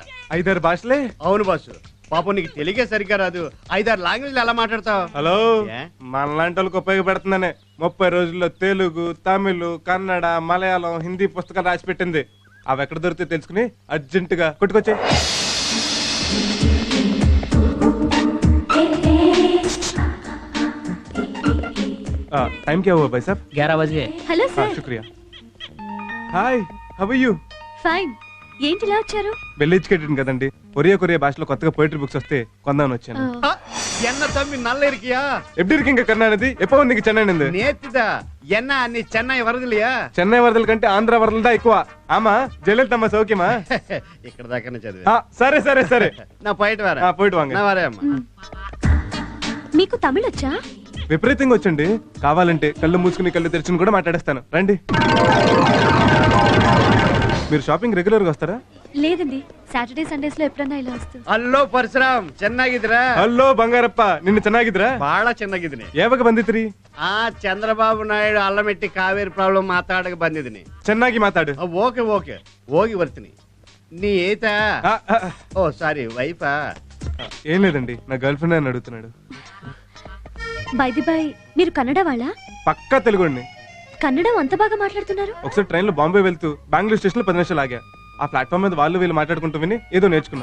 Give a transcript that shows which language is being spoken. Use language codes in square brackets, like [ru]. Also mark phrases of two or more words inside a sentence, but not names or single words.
[te] 5-6 భాషలే? అవును బాసు. పాపం నీకు తెలుగే సరిగ్గా రాదు. 5-6 లాంగ్వేజ్లు ఎలా మాట్లాడతావు? హలో, ఏ? మనలాంటి వాళ్ళకి ఉపయోగపడుతుందనే 30 రోజుల్లో తెలుగు, తమిళ్, కన్నడ, మలయాళం, హిందీ పుస్తకాలు రాసి పెట్టింది. అవి ఎక్కడ దొరికితే తెలుసుకుని అర్జెంటుగా కొట్టుకొచ్చే. [hi] टाइम क्या हुआ भाई साहब? 11 बजे. [te] హలో [hi] हाँ, [te] సార్. [hi] शुक्रिया. हाय, [en] How are you? [te] ఫైన్. ఏంటి ఇలా వచ్చారు? [en] well educated [te] కదండి. కొరియా భాషలో కొత్తగా [en] poetry books [te] వస్తే కొందామని వచ్చాను. [ta] ஆ, என்ன தம்பி நல்லா இருக்கியா? எப்படி இருக்கீங்க கருணாநிதி? எப்போ வந்தீங்க சென்னையில இருந்து? நேத்திதா என்ன அண்ணி சென்னை வரதலியா? [te] చెన్నై వరదల కంటే ఆంధ్ర వరదలు దా ఎక్కువ. [ta] ஆமா ஜெயலலிதம்மா சௌக்கியமா? [te] ఇక్కడ దాకానే చదివా. సరే సరే సరే, [ta] நா போயிட்டு வாரா? போயிட்டு வாங்க. நா வாரே அம்மா. [te] మీకు తమిళ్ వచ్చా? విపరీతంగా వచ్చండి. కావాలంటే కళ్ళు మూసుకుని కళ్ళు తెరిచిన కూడా మాట్లాడేస్తాను, రండి. మీరు షాపింగ్ రెగ్యులర్ గా వస్తారా? లేదండి, సాటర్డే సండేస్ లో ఎప్పుడన్నా ఇలా వస్తుంది. [kn] ಹಲೋ ಪರಶುರಾಮ್, ಚೆನ್ನಾಗಿದ್ದೀರಾ? ಹಲೋ ಬಂಗಾರಪ್ಪ, ನಿನ್ನು ಚೆನ್ನಾಗಿದ್ರಾ? ಬಹಳ ಚೆನ್ನಾಗಿದ್ದೀನಿ. ಯಾವಾಗ ಬಂದಿದ್ರಿ? ಆ ಚಂದ್ರಬಾಬು ನಾಯ್ಡು ಅಲ್ಲಮೆಟ್ಟಿ ಕಾವೇರಿ ಪ್ರಾಬ್ಲಮ್ ಮಾತಾಡಕ್ಕೆ ಬಂದಿದ್ದೀನಿ. ಚೆನ್ನಾಗಿ ಮಾತಾಡು. [en] okay okay, [kn] ಹೋಗಿ ಬರ್ತೀನಿ. ನೀ ಏತಾ? [te] ఓ సారీ, వైఫా? ఏం లేదండి, నా [en] girl friend [te] అని అడుగుతున్నాడు. [en] by the by, [te] మీరు కన్నడ వాళ్ళా? పక్కా తెలుగుండి. కన్నడం అంత బాగా మాట్లాడుతున్నారు. ఒకసారి ట్రైన్ లో బాంబే వెళ్తూ బెంగళూరు స్టేషన్ లో 10 నిమిషాలు ఆగా. ఆ ప్లాట్ఫామ్ మీద వాళ్ళు వీళ్ళు మాట్లాడుకుంటూ విని ఏదో నేర్చుకున్నా.